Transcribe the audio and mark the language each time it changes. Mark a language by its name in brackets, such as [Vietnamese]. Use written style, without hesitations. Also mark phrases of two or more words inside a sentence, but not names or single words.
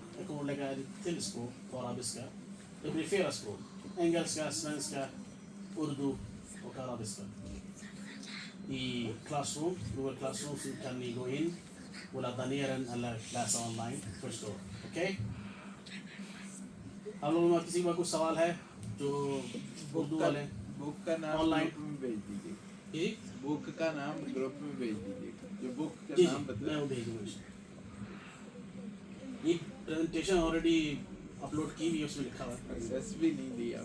[Swedish] Jag kommer att lägga ett till språk på arabiska. Det blir 4 språk. Engelska, svenska, urdu och arabiska. I Classroom, Google Classroom, så kan ni gå in och ladda ner den eller läsa online förstå. Okej? [Urdu] آپ لوگوں میں کسی کا کوئی سوال ہے جو اردو والے بک کا نام [Swedish] Online. [Urdu] گروپ میں بھیج دیجیے. जी بک کا نام گروپ میں بھیج دیجیے. جو بک کا जी नाम मैं बता وہ بھیجوں گا اس کو. یہ پریزنٹیشن آلریڈی اپلوڈ کی ہوئی ہے، اس میں لکھا ہوا ہے.